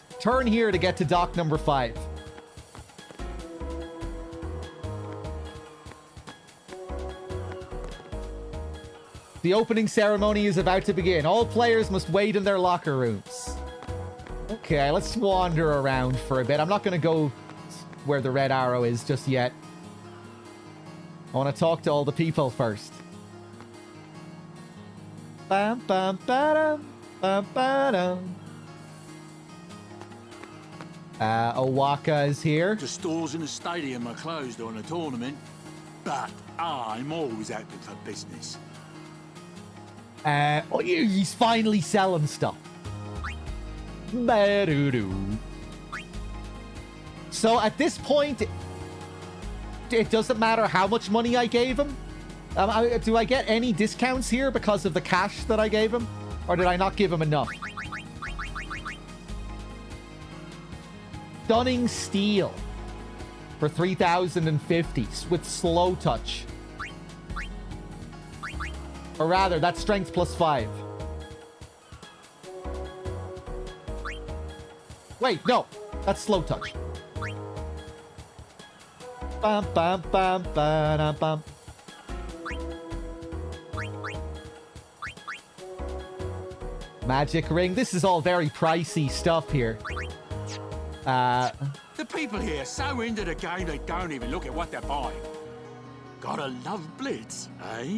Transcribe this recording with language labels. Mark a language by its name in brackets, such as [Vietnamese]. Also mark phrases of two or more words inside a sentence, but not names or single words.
[English] Turn here to get to dock number 5. The opening ceremony is about to begin. All players must wait in their locker rooms. Okay, let's wander around for a bit. I'm not going to go where the red arrow is just yet. I want to talk to all the people first. Bam, bam, ba-dum, bam, ba-dum. Owaka is here. The stores in the stadium are closed on a tournament, but I'm always active for business. Oh, he's finally selling stuff. Ba-doo-doo. So at this point, it doesn't matter how much money I gave him. Do I get any discounts here because of the cash that I gave him? Or did I not give him enough? Stunning Steel for 3,050 with slow touch. Or rather, that's strength plus 5. Wait, no. That's slow touch. Bum, bum, bum, ba-dum, bum. Magic ring. This is all very pricey stuff here. The people here are so into the game they don't even look at what they're buying. Gotta love Blitz, eh?